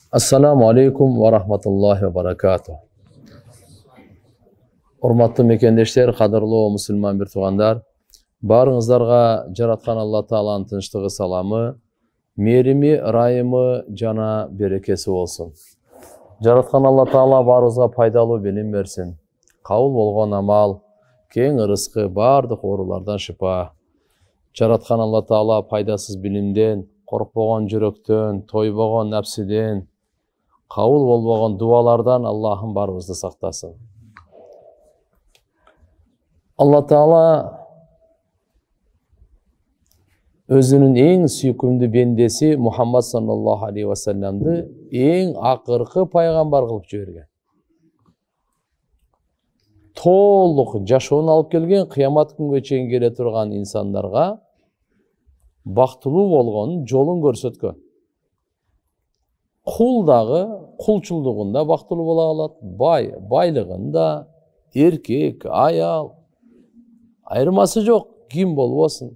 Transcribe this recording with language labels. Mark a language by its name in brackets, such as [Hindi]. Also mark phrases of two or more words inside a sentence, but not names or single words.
[Arabic] السلام عليكم ورحمة الله وبركاته. [Kyrgyz] Урматтуу мекендештер, кадырлуу мусулман бир туугандар, баарыңыздарга жараткан Алла Тааланын тынчтыгы, саламы, мээрими, ырайымы жана берекеси болсун. Жараткан Алла Таала баарыбызга пайдалуу билим берсин. Кабыл болгон амал, кең ырыскы, бардык оорулардан шыпа. Жараткан Алла Таала пайдасыз билимден, коркпогон жүрөктөн, тойбогон напсиден, кабыл болбогон дуалардан Аллахым баарыбызды сактасын. Алла Таала өзүнүн эң сүйкүмдүү бендеси Мухаммад [Arabic] صلى الله عليه وسلم [Kyrgyz] эң акыркы пайгамбар кылып жиберген. Толук жашоон алып келген, кыямат күнгө чейин келе турган инсандарга бактылуу болгон жолун көрсөткөн. Кул дагы кулчулдугунда бактылуу боло алат, бай байлыгында, эркек, аял айырмасы жок, ким болбосун.